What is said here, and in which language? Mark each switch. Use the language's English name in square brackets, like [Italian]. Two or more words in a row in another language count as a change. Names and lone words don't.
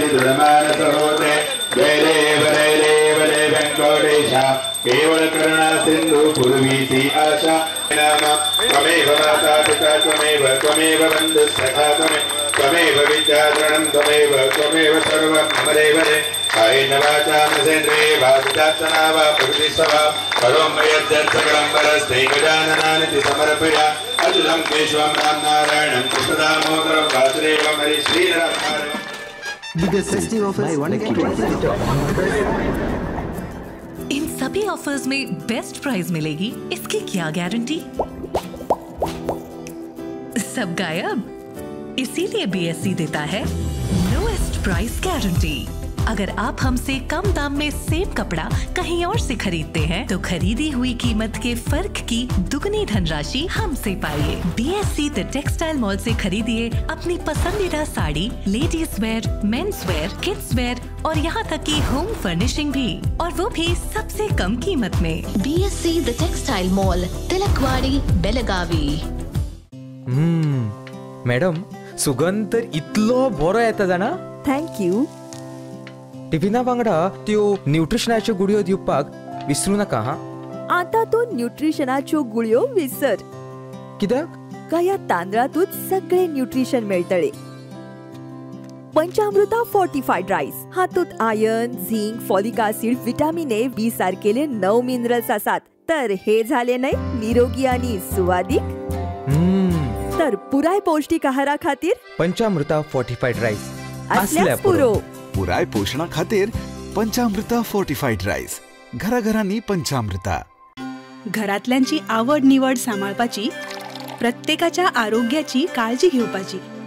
[Sanskrit] दृढ़ मानस होते जय देव वेंकटेशा केवल करुणा सिंधु पूर्वीसी आशा नाम त्वमेव माता पिता त्वमेव बंधु सखा त्वमेव विद्याधरणं त्वमेव सर्वं मम देवते कायेन वाचा मनसेन्द्रिये वा बुद्ध्यात्मना वा प्रकृतिस्वभा करोमि यद्यत् सकलं परस्मै गजाननानिति समर्पया अतुलं केशवं राम नारायणं कृष्णदामोदरं वासुदेवं हरि श्रीराम. [English] Biggest festive offers, buy one get one. [Hindi] इन सभी ऑफर्स में [English] best price [Hindi] मिलेगी, इसकी क्या गारंटी? सब गायब, इसीलिए बीएससी देता है [English] lowest price guarantee. [Hindi] अगर आप हमसे कम दाम में सेम कपड़ा कहीं और से खरीदते हैं तो खरीदी हुई कीमत के फर्क की दुगनी धनराशि हमसे पाइए. बीएससी द टेक्सटाइल मॉल से खरीदिए अपनी पसंदीदा साड़ी, [English] ladies wear, mens wear, kids wear [Hindi] और यहाँ तक की [English] home furnishing [Hindi] भी, और वो भी सबसे कम कीमत में. BSC द टेक्सटाइल मॉल, तिलकवाड़ी, बेलगावी. [Konkani] मॅडम सुगंध तर इतलो बरो येता जाणा. थँक्यू. टिफिना वांगडा त्यो न्यूट्रिशनाच्यो गुळयो दिवपाक विसरू नका हा. आता तो न्यूट्रिशनाच्यो गुळयो विसर. कित्याक? का या तांदळातूच सगळे न्यूट्रिशन मेळटले. पंचामृता फोर्टिफाईड राईस हातूंत आयर्न, झिंक, [English] folic acid, vitamin A, B [Konkani] सारकेले 9 मिनरल्स आसात. तर हे झाले नाही निरोगी आणि सुवादिक. तर पुराय पौष्टिक आहारा खातीर पंचामृता फोर्टिफाईड राईस असल्यास पुरो. पुराय पोषणा खातीर पंचामृता फोर्टिफाईड राईस. घराघरांनी पंचामृता. घरातल्यांची आवड निवड सांभाळपाची, प्रत्येकाच्या आरोग्याची काळजी घेवपाची.